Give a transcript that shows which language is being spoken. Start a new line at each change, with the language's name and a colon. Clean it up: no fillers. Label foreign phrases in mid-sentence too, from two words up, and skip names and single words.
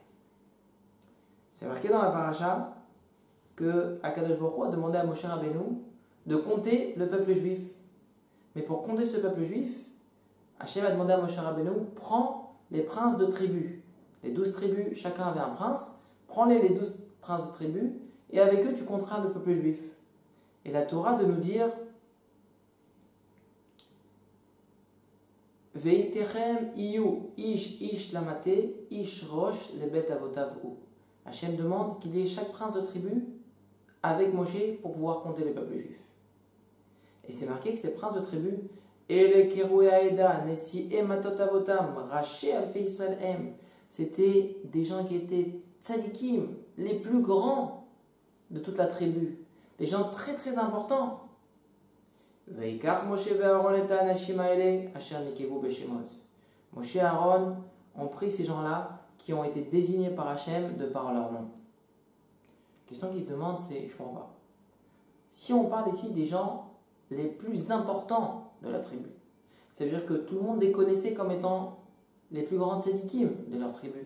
French: C'est marqué dans la paracha que
Hebrew: הקדוש ברוך הוא
French: a demandé à Moshe Rabbeinu de compter le peuple juif. Mais pour compter ce peuple juif, Hachem a demandé à Moshe Rabbeinu, prends les princes de tribus. Les 12 tribus, chacun avait un prince, prends-les les 12 princes de tribus, et avec eux tu compteras le peuple juif. Et la Torah de nous dire
Hebrew: ואתכם יהיו איש למטה איש ראש לבית אבותיו הוא.
French: Hachem demande qu'il y ait chaque prince de tribu avec Moshe pour pouvoir compter les peuples juifs. Et c'est marqué que ces princes de tribu,
Hebrew: אלה קרואי העדה נשיאי מטות אבותם ראשי אלפי ישראל הם,
French: c'était des gens qui étaient tzadikim, les plus grands de toute la tribu, des gens très très importants.
Hebrew: ויקח משה ואהרן את האנשים האלה אשר נקבו בשמות.
French: Moshe et Aaron ont pris ces gens-là qui ont été désignés par Hachem de par leur nom. La question qui se demande, c'est, je comprends pas. Si on parle ici des gens les plus importants de la tribu, ça veut dire que tout le monde les connaissait comme étant les plus grands tzadikim de leur tribu.